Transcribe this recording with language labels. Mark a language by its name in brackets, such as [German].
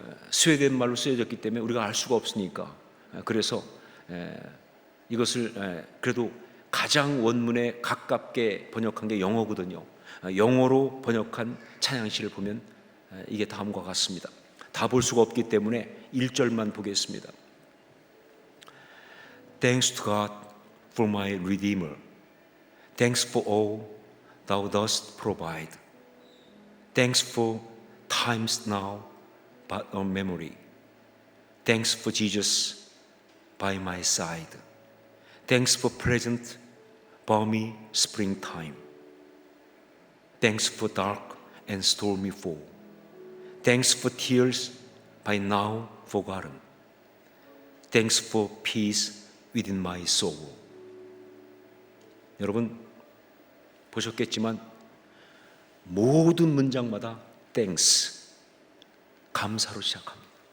[Korean] 스웨덴 말로 쓰여졌기 때문에 우리가 알 수가 없으니까, 그래서 이것을 그래도 가장 원문에 가깝게 번역한 게 영어거든요. 영어로 번역한 찬양시를 보면 이게 다음과 같습니다. 다 볼 수가 없기 때문에 1절만 보겠습니다. [English] Thanks to God for my Redeemer. Thanks for all thou dost provide. Thanks for times now but on memory. Thanks for Jesus by my side. Thanks for present balmy springtime. Thanks for dark and stormy fall. Thanks for tears by now forgotten. Thanks for peace within my soul. [Korean] 여러분 보셨겠지만 모든 문장마다 thanks, 감사로 시작합니다.